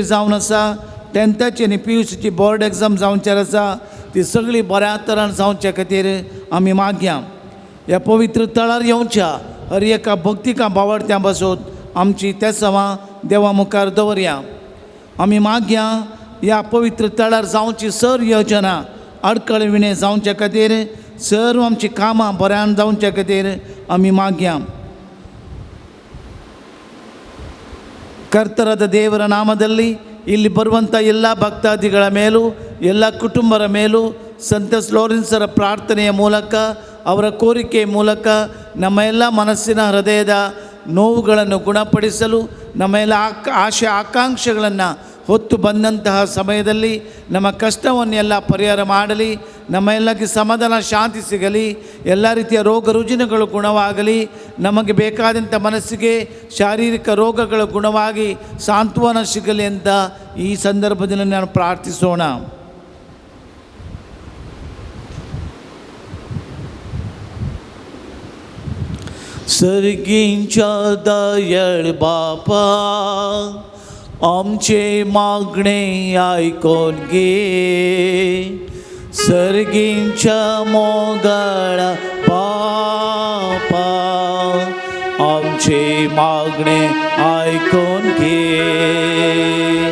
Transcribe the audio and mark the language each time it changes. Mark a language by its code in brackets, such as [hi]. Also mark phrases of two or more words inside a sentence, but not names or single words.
[kok] जावन आसा 10th आनी PUCची [en] board exam [kok] जावचेर आसा ती सगळी बऱ्या तरेन जावचे खातीर आमी मागया ह्या पवित्र तळार येवच्या हर एका भक्तिका बावडत्या बसत आमची तेसावां देवा मुखार दवरया आमी मागया ह्या पवित्र तळार जावची सर योजना अडकळविणे जावचे खातीर सर्व आमची कामां बऱ्यान जावचे खातीर आमी मागया [kn] ಕರ್ತರಾದ ದೇವರ ನಾಮದಲ್ಲಿ ಇಲ್ಲಿ ಬರುವಂಥ ಎಲ್ಲ ಭಕ್ತಾದಿಗಳ ಮೇಲೂ ಎಲ್ಲ ಕುಟುಂಬರ ಮೇಲೂ ಸಂತ ಲೋರೆನ್ಸರ ಪ್ರಾರ್ಥನೆಯ ಮೂಲಕ ಅವರ ಕೋರಿಕೆಯ ಮೂಲಕ ನಮ್ಮ ಎಲ್ಲ ಮನಸ್ಸಿನ ಹೃದಯದ ನೋವುಗಳನ್ನು ಗುಣಪಡಿಸಲು ನಮ್ಮ ಎಲ್ಲ ಆಶೆ ಆಕಾಂಕ್ಷೆಗಳನ್ನು ಹೊತ್ತು ಬಂದಂತಹ ಸಮಯದಲ್ಲಿ ನಮ್ಮ ಕಷ್ಟವನ್ನೆಲ್ಲ ಪರಿಹಾರ ಮಾಡಲಿ ನಮ್ಮ ಎಲ್ಲಕ್ಕೆ ಸಮಾಧಾನ ಶಾಂತಿ ಸಿಗಲಿ ಎಲ್ಲ ರೀತಿಯ ರೋಗ ರುಜಿನಗಳು ಗುಣವಾಗಲಿ ನಮಗೆ ಬೇಕಾದಂಥ ಮನಸ್ಸಿಗೆ ಶಾರೀರಿಕ ರೋಗಗಳು ಗುಣವಾಗಿ ಸಾಂತ್ವನ ಸಿಗಲಿ ಅಂತ ಈ ಸಂದರ್ಭದಲ್ಲಿ ನಾನು ಪ್ರಾರ್ಥಿಸೋಣ [kok] सर्गींच्या दयाळ बापा आमचे मागणे ऐकून घे सर्गींच्या मोगळा बापा आमचे मागणे ऐकून घे.